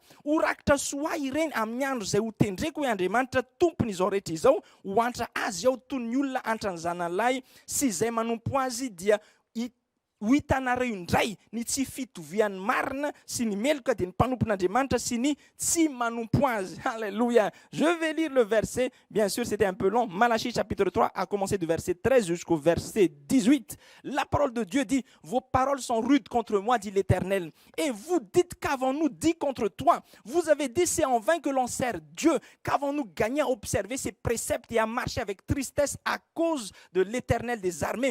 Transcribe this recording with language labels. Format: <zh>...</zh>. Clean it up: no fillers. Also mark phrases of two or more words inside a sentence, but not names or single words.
<mg>Ho rakitra soa ireny amin'ny andro izay ho tendreko hoe Andriamanitra tompony izao rehetra izao, ho antra azy ao toy ny olona antra ny zanalahy sy izay manompo azy dia ho hitanareo indray ny tsy fitovian'ny marina sy ny meloka dia ny mpanompon'Andriamanitra sy ny tsy manompo azy. Alléluia.</mg> <fr>Je vais lire le verset, bien sûr c'était un peu long, Malachie chapitre 3 a commencé du verset 13 jusqu'au verset 18. La parole de Dieu dit, vos paroles sont rudes contre moi, dit l'Éternel, et vous dites qu'avons-nous dit contre toi? Vous avez dit c'est en vain que l'on sert Dieu, qu'avons-nous gagné à observer ses préceptes et à marcher avec tristesse à cause de l'Éternel des armées?</fr>